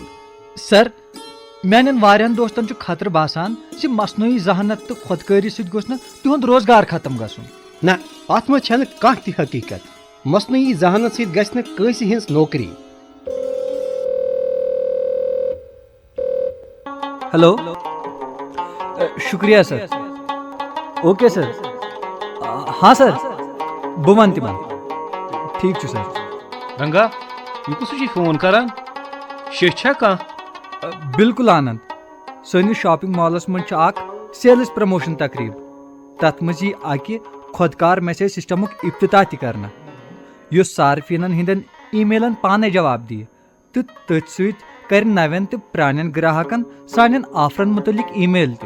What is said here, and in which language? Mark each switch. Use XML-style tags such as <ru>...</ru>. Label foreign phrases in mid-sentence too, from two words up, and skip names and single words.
<ks>سر، میانٮ۪ن واریاہن دوستن چھُ خطرٕ باسان زِ مصنوعی ذہانت تہٕ خودکٲری سۭتۍ گوٚژھ نہٕ تِہُنٛد روزگار ختم گژھُن. نہ، اتھ منٛز چھنہٕ کانٛہہ تہِ حقیقت. مصنوعی ذہانت سۭتۍ گژھِ نہٕ کٲنٛسہِ ہٕنٛز نوکری. ہیلو، شکریہ سر.</ks> <en>okay sir.</en> <ks>ہاں سر، بہٕ ونہٕ تِمن. ٹھیک چھُ سر. رنگا، یہ کُس چھُے فون کران؟ شیٚچھ چھا کانٛہہ؟ بالکل آنند. سٲنِس شاپنگ مالس منٛز چھُ اکھ سیلز پرموشن تقریب. تتھ منٛز یی اکہِ خۄدکار میسیج سسٹمُک افتتاح تہِ کرنہٕ یُس صارفیٖنن ہٕنٛدٮ۪ن ای میلن پانے جواب دِیہِ تہٕ تٔتھۍ سۭتۍ کرِ نوٮ۪ن تہٕ پرٛانٮ۪ن گراہکن سانٮ۪ن آفرن متعلق ای میل تہِ.</ks>